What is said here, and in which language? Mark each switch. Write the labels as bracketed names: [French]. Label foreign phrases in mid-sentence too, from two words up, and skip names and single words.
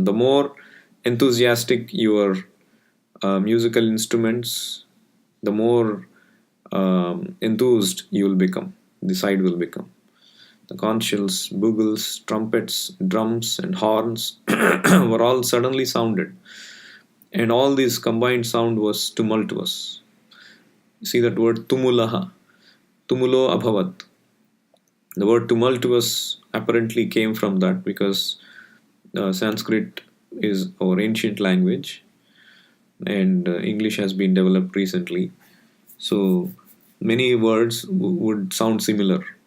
[English] The more enthusiastic your musical instruments, the more enthused you will become, the side will become. The conch shells, bugles, trumpets, drums, and horns were all suddenly sounded, and all this combined sound was tumultuous. See that word tumulaha, [Sanskrit] tumulo abhavat. [English] The word tumultuous apparently came from that because Sanskrit is our ancient language, and English has been developed recently. So many words would sound similar.